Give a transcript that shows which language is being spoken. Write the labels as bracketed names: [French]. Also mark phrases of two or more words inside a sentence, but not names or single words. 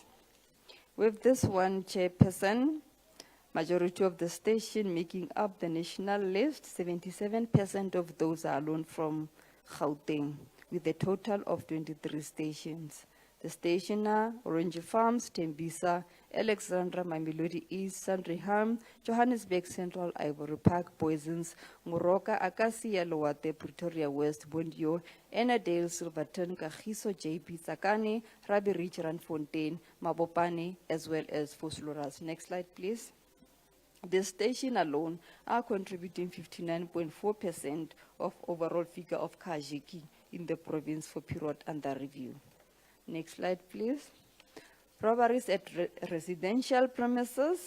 [English] With this one, Chairperson, majority of the station making up the national list, 77% of those are alone from Gauteng, with a total of 23 stations. The station are Orange Farms, Tembisa, Alexandra, Mamelodi East, Sandringham, Johannesburg Central, Ivory Park, Boisens, Moroka, Acacia, Loate, Pretoria West, Bondio, Enadale, Silverton, Kagiso, JP, Tsakane, Rabbi Ridge, Randfontein, Mabopane, as well as Vosloorus. Next slide, please. The station alone are contributing 59.4% of overall figure of Kajiki in the province for period under review. Next slide, please. Robberies at residential premises.